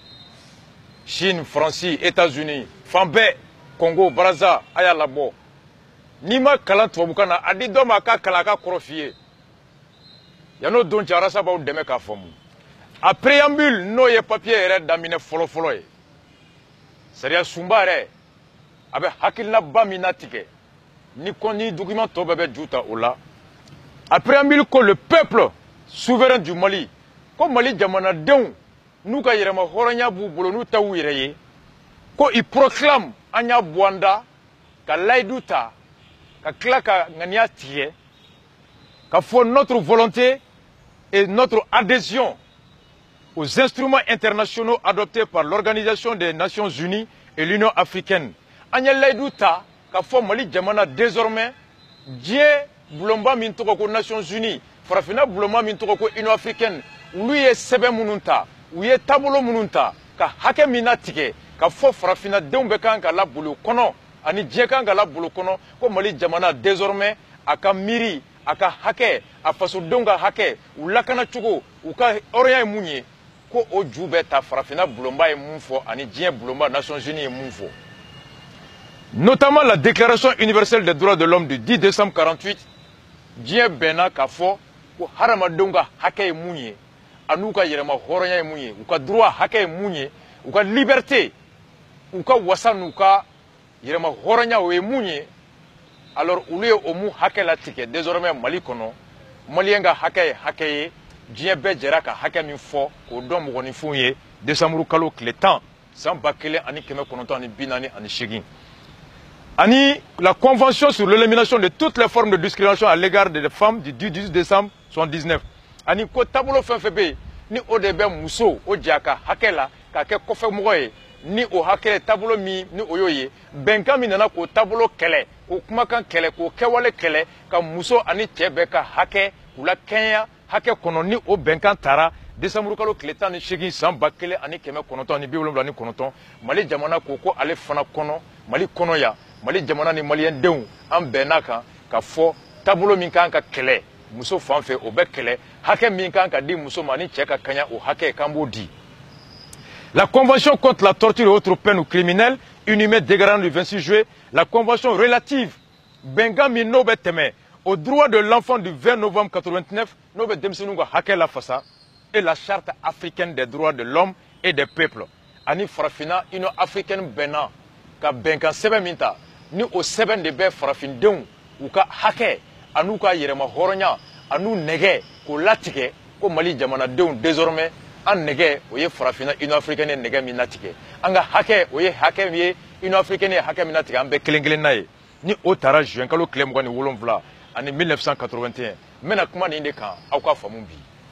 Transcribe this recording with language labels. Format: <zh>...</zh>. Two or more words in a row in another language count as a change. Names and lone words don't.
<bm>Chine, France, États-Unis fan bɛɛ Congo, Brazza a y'a labɔ n'i ma kalan tubabukan na a di dɔ ma a ka kalan a ka kɔrɔ f'i ye yan'o don cɛ Arasa b'aw dɛmɛ k'a faamu a préambule n'o ye papier yɛrɛ daminɛ fɔlɔ-fɔlɔ ye sariya sunba yɛrɛ a bɛ hakilinaba min latigɛ ni document tɔ bɛɛ bɛ ju ta o la a préambule ko</bm> <fr>le peuple souverain du Mali</fr> <bm>ko Mali jamanadenw n'u ka yɛrɛma hɔrɔnya b'u bolo n'u ta y'u yɛrɛ ye ko</bm> <fr>il proclame</fr> <bm>an y'a bɔ an da ka layidu ta ka tila ka ŋaniya tigɛ ka fɔ</bm> <fr>notre volonté et notre adhésion aux instruments internationaux adoptés par l'Organisation des Nations Unies et l'Union africaine.</fr> <bm>An ye layidu ta ka fɔ Mali jamana désormais diɲɛ bulonba min tɔgɔ ko Nations Unies farafinna bulonba min tɔgɔ ko Union africaine olu ye sɛbɛn minnu ta u ye taabolo minnu ta ka hakɛ min latigɛ ka fɔ farafinnadenw bɛ kan ka laboli o kɔnɔ ani diɲɛ kan ka laboli o kɔnɔ ko Mali jamana désormais a ka miiri a ka hakɛ a fasodenw ka hakɛ u lakana cogo u ka hɔrɔnya ye mun ye ko o ju bɛ ta farafinna bulonba ye mun fɔ ani diɲɛ bulonba Nations Unies ye mun fɔ</bm> <fr>notamment la déclaration universelle des droits de l'homme du 10 décembre 48</fr> <bm>diɲɛ bɛnna k'a fɔ ko hadamadenw ka hakɛ ye mun ye an'u ka yɛrɛma hɔrɔnya ye mun ye u ka droit hakɛ ye mun ye u ka liberté u ka wasa n'u ka yɛrɛma hɔrɔnya o ye mun ye alors olu ye o mun hakɛ latigɛ désormais Mali kɔnɔ maliyɛn ka hakɛ ye hakɛ ye diɲɛ bɛɛ jɛra ka hakɛ min fɔ k'o dɔn mɔgɔninfinw ye décembre kalo tile 10 san 1948 ani</bm> <fr>la convention sur l'élimination de toutes les formes de discrimination à l'égard des femmes du 18 décembre 1979</fr> <bm>ani ko taabolo fɛn fɛn bɛ yen ni o de bɛ muso o jɛ a ka hakɛ la k'a kɛ kɔfɛmɔgɔ ye ni o hakɛ taabolo min ni o y'o ye bɛnkan min nana k'o taabolo kɛlɛ k'o kumakan kɛlɛ k'o kɛwale kɛlɛ ka muso ani cɛ bɛɛ ka hakɛ k'u la kɛɲɛya hakɛ kɔnɔ ni o bɛnkan taara décembre kalo tile 18 san 1979 Mali jamana ko ko ale fana kɔnɔ Mali kɔnɔ ya Mali jamana ni maliyɛndenw an bɛnna kan ka fɔ taabolo min kan ka kɛlɛ muso fan fɛ o bɛ kɛlɛ hakɛ min kan ka di muso ma ni cɛ ka kaɲa o hakɛ kan b'o di</bm> <fr>la convention contre la torture et autres peines ou criminelles inhumée dégradant du 26 juillet la convention relative</fr> <bm>bɛnkan min n'o bɛ tɛmɛ</bm> <fr>au droit de l'enfant du 20 novembre</fr> <bm>89 n'o bɛ denmisɛnninw ka hakɛ la fasa</bm> <fr>et la charte africaine des droits de l'homme et des peuples</fr> <bm>ani farafina Union africaine bɛnna ka bɛnkan sɛbɛn min ta ni o sɛbɛn de bɛ farafindenw u ka hakɛ an'u ka yɛrɛma hɔrɔnya an'u nɛgɛ k'o latigɛ ko Mali jamanadenw désormais an nɛgɛ o ye farafina Union africaine ye nɛgɛ min latigɛ an ka hakɛ o ye hakɛ min ye Union africaine ye hakɛ min latigɛ an bɛɛ kelen kelen n'a ye ni o taara juin kalo tile 27 ani 1981 n bɛna kuma nin de kan aw ka faamu bi.</bm>